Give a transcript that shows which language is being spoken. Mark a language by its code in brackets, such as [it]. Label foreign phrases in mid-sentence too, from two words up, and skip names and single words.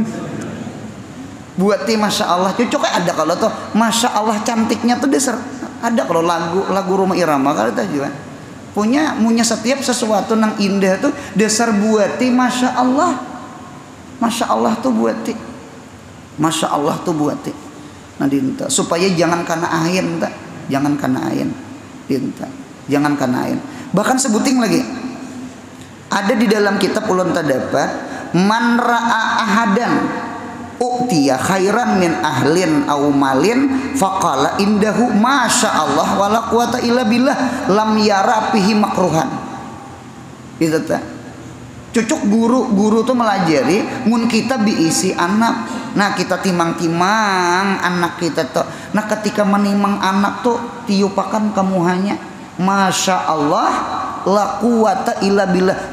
[bjn] Buat [ar] ما شاء الله [bjn] cocoknya ada kalau tuh [ar] ما شاء الله [bjn] cantiknya tuh dasar ada kalau lagu Roma Irama kalau itu juga punya setiap sesuatu nang indah tuh dasar buati [ar] ما شاء الله. ما شاء الله [bjn] tuh buati, [ar] ما شاء الله [bjn] tuh buati. Nah dinta supaya jangan kena ain, jangan kena ain, dinta jangan kena ain. Bahkan sebuting lagi ada di dalam kitab ulun terdapat [ar] من رأى أحدا أعطي خيرا من أهل أو مال فقال عنده ما شاء الله ولا قوة إلا بالله لم ير فيه مكروها. [bjn] Itu tak cocok guru tuh melajari mun kita diisi anak. Nah kita timang-timang anak kita tuh. Nah ketika menimang anak tuh tiupakan kamu hanya [ar] ما شاء الله لا قوة إلا بالله.